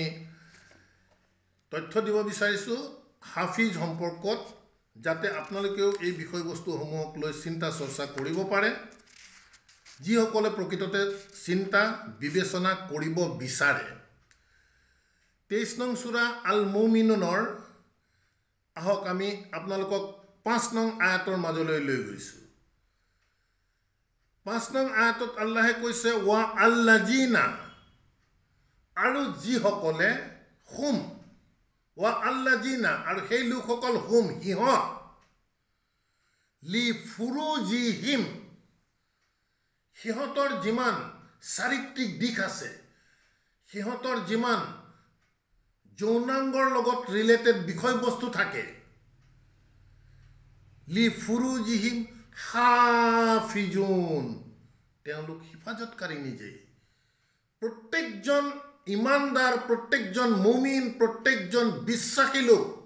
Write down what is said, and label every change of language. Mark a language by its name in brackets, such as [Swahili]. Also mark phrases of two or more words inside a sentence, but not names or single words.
[Assamese] তথ্য দিব বিচাৰিছো হাফিজ সম্পৰ্কত যাতে আপোনালোকেও এই বিষয়বস্তুসমূহক লৈ চিন্তা চৰ্চা কৰিব পাৰে যিসকলে প্ৰকৃততে চিন্তা বিবেচনা কৰিব বিচাৰে 23 নং সূৰা আল মুমিনুনৰ আহক আমি আপোনালোকক 5 নং আয়াতৰ মাজলৈ লৈ গৈছো 5 নং আয়াতত আল্লাহে কৈছে [Arabic] والذين [Assamese] আৰু যিসকলে [Arabic] هم والذين [Assamese] আৰু সেই লোকসকল হুম হিহঁত [Arabic] لفروجهم [Assamese] সিহঁতৰ যিমান চাৰিত্ৰিক দিশ আছে সিহঁতৰ যিমান যৌনাংগৰ লগত ৰিলেটেড বিষয়বস্তু থাকে [Arabic] لفروجهم حافظون [Assamese] তেওঁলোক হিফাজতকাৰী নিজে প্ৰত্যেকজন ইমানদাৰ প্ৰত্যেকজন মুমিন প্ৰত্যেকজন বিশ্বাসী লোক